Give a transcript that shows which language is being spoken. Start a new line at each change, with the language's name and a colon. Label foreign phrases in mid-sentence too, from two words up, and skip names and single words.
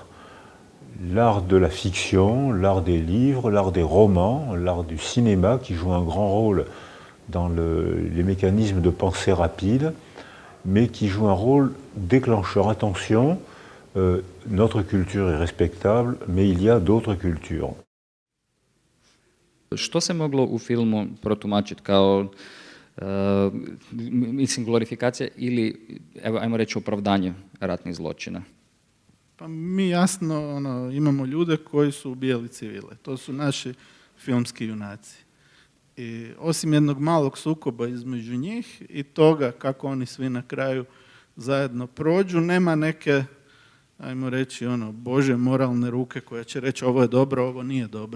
French: L'art de la fiction, l'art des livres, l'art des romans, l'art du cinéma qui joue un grand rôle dans les mécanismes de pensée rapide, mais qui joue un rôle déclencheur. Attention, notre culture est respectable, mais il y a d'autres cultures.
Bosnian: Što se moglo u filmu protumačiti kao mislim glorifikacija ili ajmo reći opravdanje ratnih zločina? Pa mi jasno imamo ljude koji su ubijali civile. To su naši filmski junaci. I osim jednog malog sukoba između njih i toga kako oni svi na kraju zajedno prođu, nema neke, ajmo reći, Bože moralne ruke koja će reći ovo je dobro, ovo nije dobro.